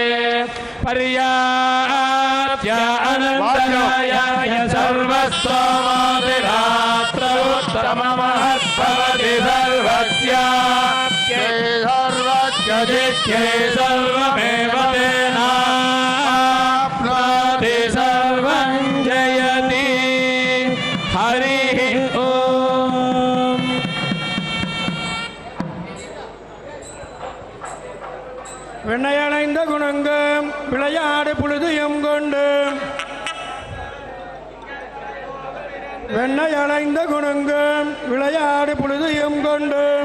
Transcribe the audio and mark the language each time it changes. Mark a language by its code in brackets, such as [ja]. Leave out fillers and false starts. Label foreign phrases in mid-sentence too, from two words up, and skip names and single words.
[sa] पर्याप्य अनन्तराय सर्वस्तोमोतिरात्र उत्तममहद्भवति सर्वस्याप्ये सर्वस्य जित्ये सर्वमेव तेनाप्नोति सर्वं जयति हरिः ओम् [ta] வெண்ணையணைந்த குணங்கம் விளையாடு புழுதியும் கொண்டு வெண்ணையணைந்த குணங்கம் விளையாடு புழுதியும் கொண்டு